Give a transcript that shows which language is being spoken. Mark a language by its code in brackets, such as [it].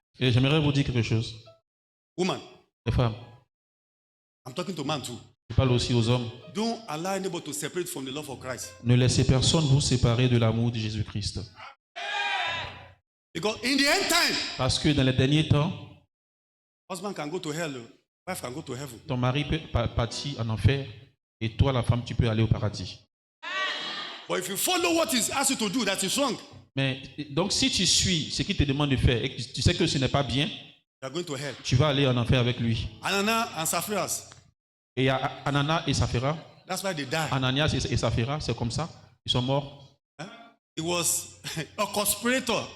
[fr] Et j'aimerais vous dire quelque chose. [en] Woman, [fr] Les femmes, [en] I'm talking to man too. [fr] je parle aussi aux hommes. [en] Don't allow anybody to separate from the love of Christ. [fr] Ne laissez personne vous séparer de l'amour de Jésus-Christ. [en] Because in the end time, [fr] Parce que dans les derniers temps, [en] husband can go to hell, wife can go to heaven. [fr] ton mari peut partir en enfer et toi, la femme, tu peux aller au paradis. [en] But if you follow what is asked you to do, that is wrong. [fr] Mais donc, si tu suis ce qu'il te demande de faire et que tu sais que ce n'est pas bien, [en] You are going to hell. [fr] tu vas aller en enfer avec lui. [en] Anana and Sapphira, [fr] Et il y a Ananias et Saphira. [en] that's why they died. [fr] Ananias et Saphira, c'est comme ça. Ils sont morts. [en] He was a conspirator